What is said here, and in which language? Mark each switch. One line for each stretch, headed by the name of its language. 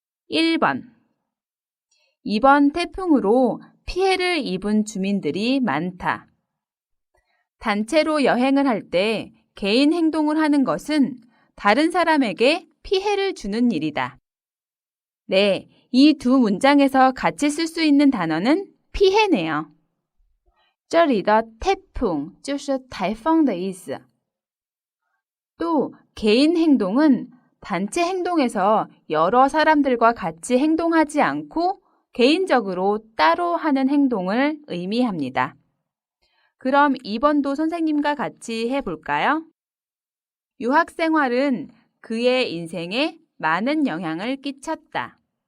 Korean: (1번) 이번 태풍으로 피해를 입은 주민들이 많다. 단체로 여행을 할 때 개인 행동을 하는 것은 다른 사람에게 피해를 주는 일이다. 네, 이 두 문장에서 같이 쓸 수 있는 단어는 피해네요.
Chinese: 这里的태풍就是台风的意思.
Korean: 또 개인 행동은 단체 행동에서 여러 사람들과 같이 행동하지 않고 개인적으로 따로 하는 행동을 의미합니다. 그럼 2번도 선생님과 같이 해볼까요? 유학 생활은 그의 인생에 많은 영향을 끼쳤다.